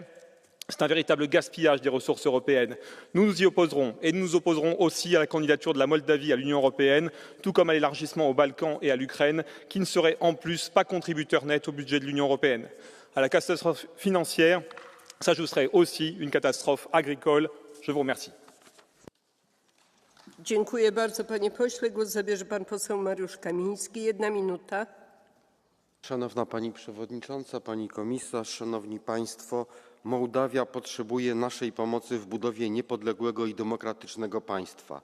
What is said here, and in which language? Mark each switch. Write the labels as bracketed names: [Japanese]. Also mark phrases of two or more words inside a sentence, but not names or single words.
[French] C'est un véritable gaspillage des ressources européennes. Nous nous y opposerons et nous nous opposerons aussi à la candidature de la Moldavie à l'Union européenne, tout comme à l'élargissement aux Balkans et à l'Ukraine, qui ne serait en plus pas contributeur net au budget de l'Union européenne. À la catastrophe financière s'ajouterait aussi une catastrophe agricole. Je vous remercie. [Polish] Dziękuję bardzo, panie pośle. Głos zabierze pan poseł Mariusz Kamiński. 1 minuta. Szanowna Pani Przewodnicząca, Pani Komisarz, Szanowni Państwo, Mołdawia potrzebuje naszej pomocy w budowie niepodległego i demokratycznego państwa.